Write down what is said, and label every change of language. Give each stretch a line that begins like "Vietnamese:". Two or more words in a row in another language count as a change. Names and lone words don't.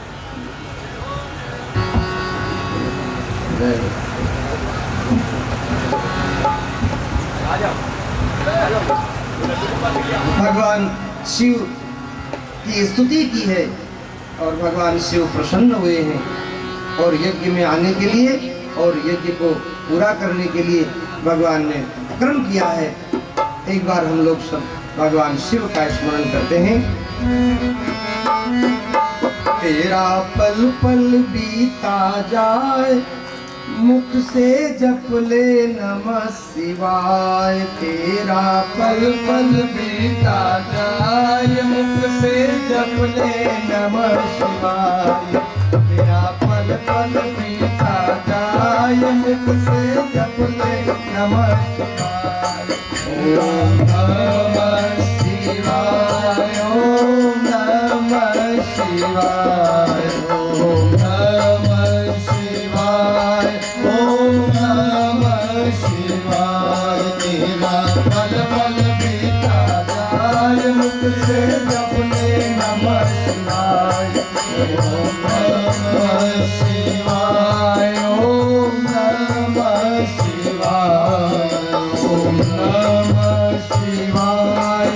Hindi: भगवान शिव की स्तुति की है और भगवान शिव प्रसन्न हुए हैं और यज्ञ में आने के लिए और यज्ञ को पूरा करने के लिए भगवान ने कर्म किया है। एक बार हम लोग सब भगवान शिव का स्मरण करते हैं। तेरा पल पल बीता जाए मुख से जप ले
Sanskrit: नमः शिवाय।
Hindi: तेरा पल पल बीता जाए मुख से जप ले
Sanskrit: नमः शिवाय।
Hindi: तेरा पल पल बीता जाए मुख से जप ले
Sanskrit: नमः शिवाय। ओम नमः शिवाय। ओम नमः शिवाय। ओम नमः शिवाय। ओम नमः शिवाय।
Hindi: तेरा पल पल बीता जाए मुख से जप ले
Sanskrit: नमः शिवाय। ओम नमः शिवाय। ओम नमः शिवाय। ओम नमः शिवाय।